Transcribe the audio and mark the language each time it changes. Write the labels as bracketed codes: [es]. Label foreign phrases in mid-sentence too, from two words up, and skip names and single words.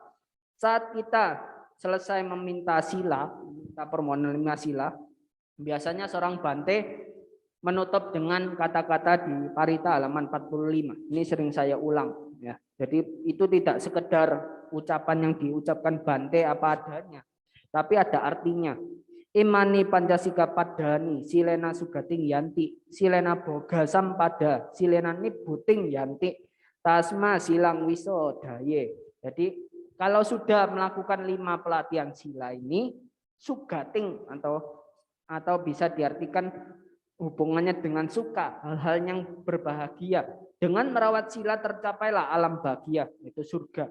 [id] Saat kita selesai meminta sila, kita permohonan 5 sila, biasanya seorang Bante menutup dengan kata-kata di Parita halaman 45. Ini sering saya ulang. Ya. Jadi itu tidak sekedar ucapan yang diucapkan Bante apa adanya, tapi ada artinya. [pi] Imani Pancasika padani, silena sugating yanti, silena boga sampada, silena nibuting yanti, tasma silang wiso daye. [id] Jadi kalau sudah melakukan 5 pelatihan sila ini, sugating atau bisa diartikan hubungannya dengan suka, hal-hal yang berbahagia. Dengan merawat sila tercapailah alam bahagia, itu surga.